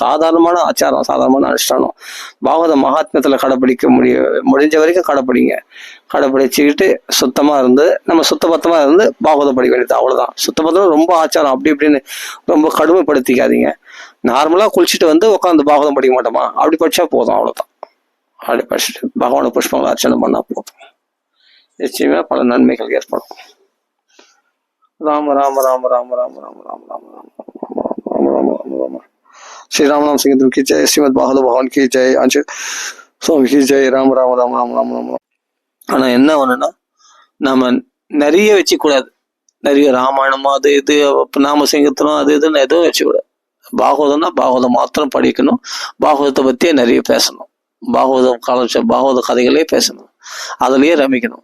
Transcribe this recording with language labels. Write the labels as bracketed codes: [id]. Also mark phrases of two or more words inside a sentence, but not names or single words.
[ta] சாதாரணமான ஆச்சாரம், சாதாரணமான அனுஷ்டானம் பாகவத மகாத்மியத்துல கடைப்பிடிக்க முடிஞ்ச வரைக்கும் கடைப்பிடிச்சுக்கிட்டு சுத்தமா இருந்து நம்ம சுத்தபத்தமா இருந்து பாகவதம் படிக்க வேண்டியது, அவ்வளவுதான். சுத்தபத்தம் ரொம்ப ஆச்சாரம் அப்படி இப்படின்னு ரொம்ப கடுமைப்படுத்திக்காதீங்க. நார்மலா குளிச்சுட்டு வந்து உட்காந்து பாகவதம் படிக்க மாட்டோமா, அப்படி படிச்சா போதும், அவ்வளவுதான். அப்படி படிச்சுட்டு பகவான புஷ்பங்களை அர்ச்சனை பண்ணா போதும், நிச்சயமா பல நன்மைகள் ஏற்படும். [hi] ராம ராம ராம ராம ராம ராம ராம ராம ராம ராம ராம ராம श्री राम नाम संकीर्तन की जय, श्रीमद भागवत भगवान की जय, अंश சுவாமி की जय. [ta] ராம ராம ராம ராம ராம ராம. ஆனா என்ன ஒண்ணுன்னா, நம்ம நிறைய வச்சுக்கூடாது. நிறைய ராமாயணம் அது இது நாம சங்கீர்த்தனம் அது இதுன்னு எதுவும் வச்சுக்கூடாது. பாகவதம்னா பாகவதம் மாத்திரம் படிக்கணும். பாகவதத்தை பத்தியே நிறைய பேசணும். பாகவத கதைகளே பேசணும், அதுலயே ரமிக்கணும்.